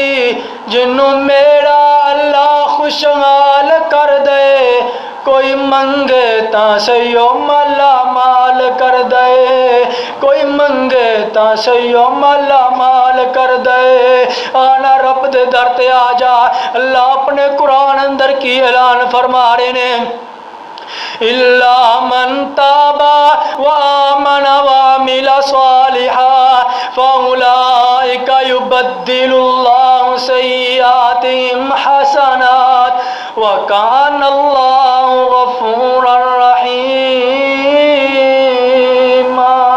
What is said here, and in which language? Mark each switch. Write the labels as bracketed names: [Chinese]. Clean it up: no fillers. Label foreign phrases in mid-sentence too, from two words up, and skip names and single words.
[Punjabi] جنہوں میرا اللہ خوشحال کر دے، کوئی منگے تاں سہی مالا مال کر دے، کوئی منگے تاں سہی مالا مال کر دے. آنا رب دے در تے آ جا۔ اللہ اپنے قرآن اندر کی اعلان فرما رہے نے, [Arabic] إلا من تاب وآمن وعمل صالحا فأولئك يبدل الله سيئاتهم حسنات وكان الله غفورا رحيما.